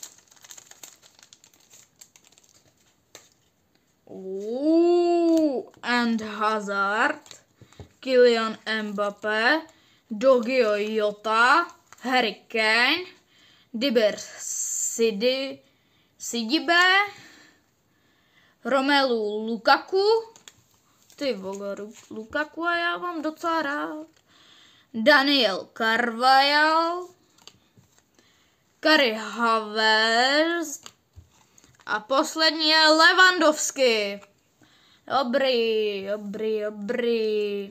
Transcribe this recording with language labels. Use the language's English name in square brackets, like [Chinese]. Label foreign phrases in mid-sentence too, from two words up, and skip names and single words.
[Czech] And Hazard, Kylian Mbappé, Diogo Jota, Harry Kane, Diber Sidibe, Romelu Lukaku, ty vole, Lukaku a já mám docela rád, Daniel Carvajal, Kai Havertz a poslední je Lewandowski. Dobrý.